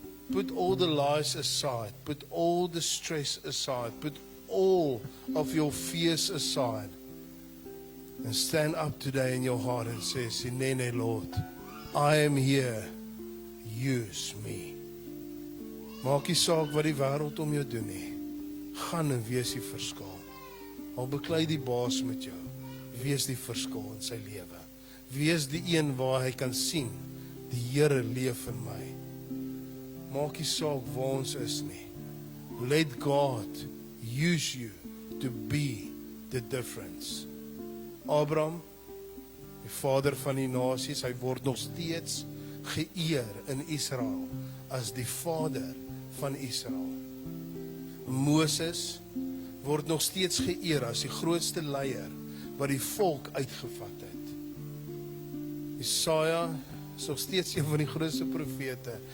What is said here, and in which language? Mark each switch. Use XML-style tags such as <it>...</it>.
<en>Put all the lies aside, put all the stress aside, put all of your fears aside, and stand up today in your heart and say, Sinene, Lord, I am here, use me.</en> <af>Maak nie saak wat die wêreld om jou doen nie. Gaan en wees die verskil. Al beklei die baas met jou, wees die verskil in sy lewe. Wees die een waar hy kan sien, die Here leef in my. Maak nie saak waar ons is nie.</af> <en>Let God use you to be the difference.</en> <af>Abraham, die vader van die nasies, hy word nog steeds geëer in Israel as die vader van Israel. Moses word nog steeds geëer as die grootste leier wat die volk uitgevat het. Jesaja is nog steeds een van die grootste profete.</af>